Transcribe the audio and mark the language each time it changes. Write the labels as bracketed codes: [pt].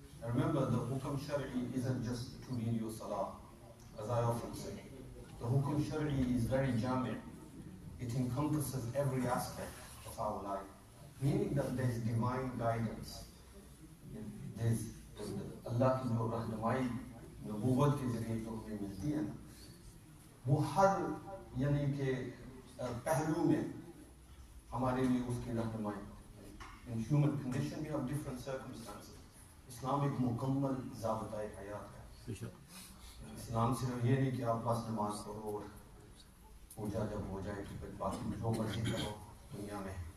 [en] And remember, the hukum shari isn't just to read your salah, as I often say. The hukum shari is very jami'. It encompasses every aspect of our life, meaning that there is divine guidance. [hi] There's Allah की जो रहनुमाई नबूवत के ज़रिए जो हमें मिलती है ना, वो हर यानी कि पहलू में हमारे लिए उसकी रहनुमाई. [en] In human condition we have different circumstances. [hi] इस्लाम एक मुकम्मल ज़ाबता हयात है. इस्लाम सिर्फ ये नहीं कि आप बस नमाज पढ़ो और पूजा जब हो जाए तो फिर बाकी जो मर्जी करो दुनिया में.